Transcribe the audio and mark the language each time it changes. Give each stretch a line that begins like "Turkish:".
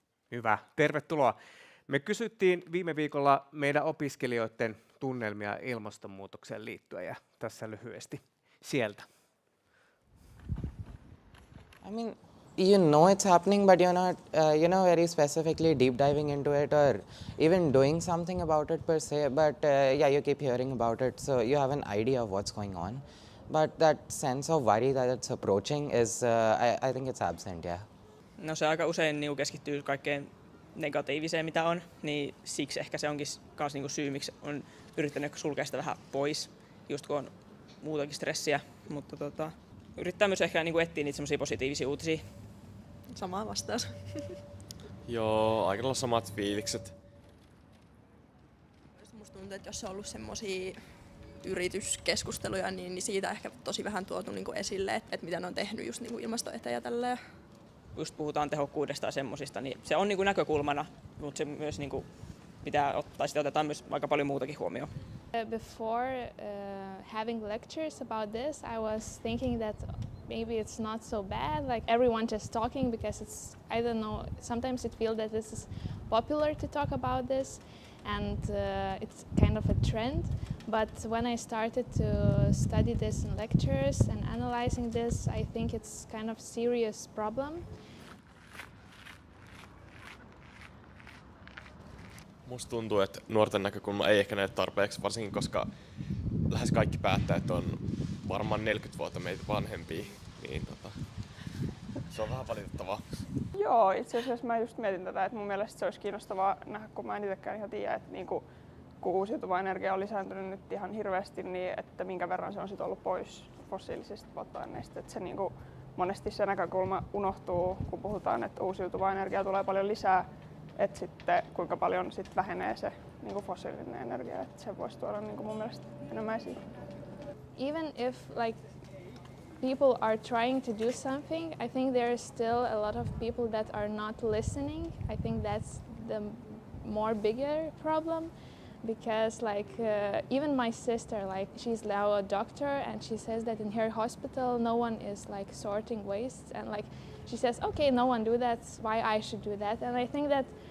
Finnish: Hyvä, tervetuloa. Me kysyttiin viime viikolla meidän opiskelijoiden tunnelmia ilmastonmuutokseen liittyen, ja tässä lyhyesti sieltä.
English: I mean, you know it's happening, but you're not, very specifically deep diving into it or even doing something about it per se. But you keep hearing about it, so you have an idea of what's going on. But that sense of worry that it's approaching is, I think it's absent, yeah.
Finnish: No se aika usein niin keskittyy kaikkeen negatiiviseen, mitä on, niin siksi ehkä se onkin myös niin syy, miksi on yrittänyt sulkea sitä vähän pois, just kun on muutakin stressiä, mutta yrittää myös ehkä niin etsiä niitä semmoisia positiivisia uutisia. Sama vastaus. Joo, aika lailla samat fiilikset. Musta tuntuu, että jos on ollut semmoisia yrityskeskusteluja, niin siitä ehkä tosi vähän tuotu niin esille, että mitä ne on tehnyt just niin ilmaston eteen ja tälleen. Just puhutaan tehokkuudesta ja semmosista, niin se on niin näkökulmana, mutta se myös niin pitää ottaa, sitä otetaan myös aika paljon muutakin huomioon.
English: Before having lectures about this, I was thinking that maybe it's not so bad, like everyone just talking because it's, I don't know, sometimes it feels that this is popular to talk about this and it's kind of a trend. But when I started to study this in lectures and analyzing this, I think it's kind of serious problem.
Finnish: Musta tuntuu, että nuorten näkökulma ei ehkä näy tarpeeksi, varsinkin koska lähes kaikki päättäjät on varmaan 40 vuotta meitä vanhempia, niin se on vähän valitettavaa. Joo, itse asiassa mä just mietin tätä, että mun mielestä se olisi kiinnostavaa nähdä, kun mä en itsekään ihan tiedä, että kun uusiutuva energia on lisääntynyt nyt ihan hirveästi, niin että minkä verran se on sit ollut pois fossiilisista polttoaineista. Että se monesti se näkökulma unohtuu, kun puhutaan, että uusiutuvaa energiaa tulee paljon lisää, että sitten kuinka paljon sit vähenee se fossiilinen energia, että se voisi tuoda mun mielestä enemmän esiin.
English: Even if people are trying to do something, I think there is still a lot of people that are not listening. I think that's the more bigger problem. Because even my sister, she's now a doctor and she says that in her hospital no one is sorting waste and she says, okay, no one do that, why I should do that? And I think that